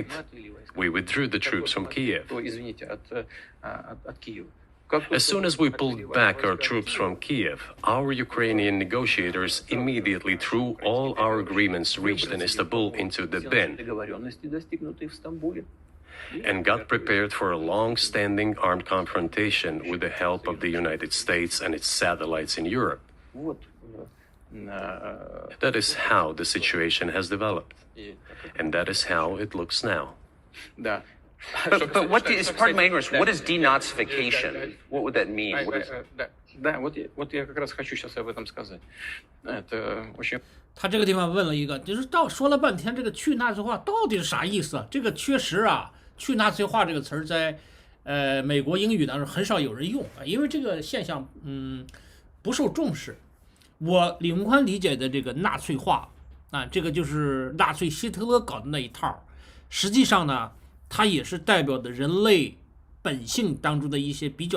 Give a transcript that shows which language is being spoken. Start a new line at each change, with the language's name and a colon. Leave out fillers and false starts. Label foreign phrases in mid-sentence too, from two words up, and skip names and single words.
English: We withdrew the troops from Kiev. As soon as we pulled back our troops from Kiev, our Ukrainian negotiators immediately threw all our agreements reached in Istanbul into the bin and got prepared for a long-standing armed confrontation with the help of the United States and its satellites in Europe. That is how the situation has developed, and that is how it looks now. But what is, pardon my ignorance, what is denazification? What would that mean?
Russian: Да, вот я как раз хочу сейчас об этом сказать. Это очень...
Chinese: 他这个地方问了一个，就是说了半天，这个去纳粹化到底是啥意思？这个确实去纳粹化这个词儿在美国英语当中很少有人用因为这个现象不受重视。我李宏宽理解的这个纳粹化这个就是纳粹希特勒搞的那一套，实际上呢，它也是代表的人类本性当中的一些比较